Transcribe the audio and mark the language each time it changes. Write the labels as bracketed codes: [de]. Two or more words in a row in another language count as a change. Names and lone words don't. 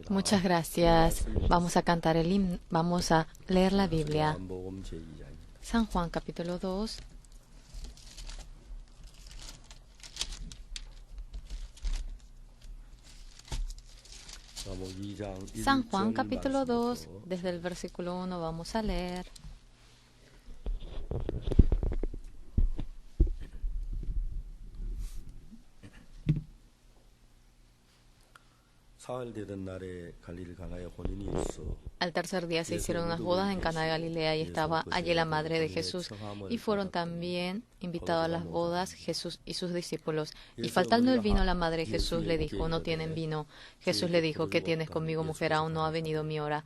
[es] Muchas gracias. Vamos a cantar el himno, vamos a leer la Biblia. [ko] 요한복음 제2장입니다. [es] San Juan capítulo 2. San Juan capítulo 2, desde el versículo 1 vamos a leer. [ko] 사흘 되던 날에 갈릴리 가나에 혼인이 있어. [es] Al tercer día se hicieron unas bodas en Caná de Galilea y estaba allí la madre de Jesús. Y fueron también invitados a las bodas Jesús y sus discípulos. Y faltando el vino, la madre de Jesús le dijo, no tienen vino. Jesús le dijo, ¿qué tienes conmigo, mujer? Aún no ha venido mi hora.